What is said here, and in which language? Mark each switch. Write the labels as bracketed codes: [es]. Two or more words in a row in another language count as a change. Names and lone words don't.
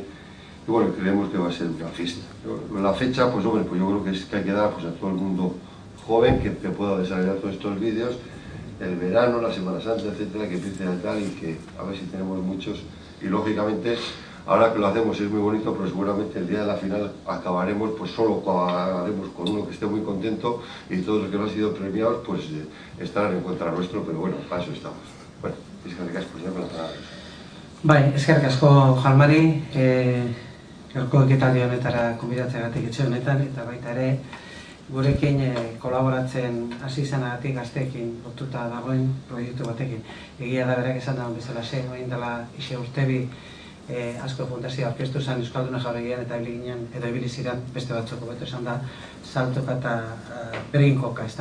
[es] Y bueno, creemos que va a ser una fiesta. La fecha, pues hombre, pues yo creo que hay que dar pues, a todo el mundo joven que pueda desarrollar todos estos vídeos, el verano, la Semana Santa, etcétera, que empiece a tal y que a ver si tenemos muchos. Y lógicamente, ahora que lo hacemos es muy bonito, pero seguramente el día de la final acabaremos, pues solo haremos con uno que esté muy contento y todos los que no han sido premiados, pues estarán en contra nuestro, pero bueno, para eso estamos. [eu] Bueno, eskerrik asko, [es] ya con las palabras. [eu] Bai, eskerrik asko Jalmari, gaurko ekitaldi honetara konbidatzeagatik etxe honetan, eta baita ere gurekin kolaboratzen hasi izanagatik gazteekin lotuta dagoen proiektu batekin. Egia da berak esan dagoen bezalaxe, orain dela ixe urtebi Azkue Fundazioa aurkeztu zen Euskalduna Jauregian eta ibili ziren beste batzuk hobeto esan da saltoka eta bereginkoka, ezta?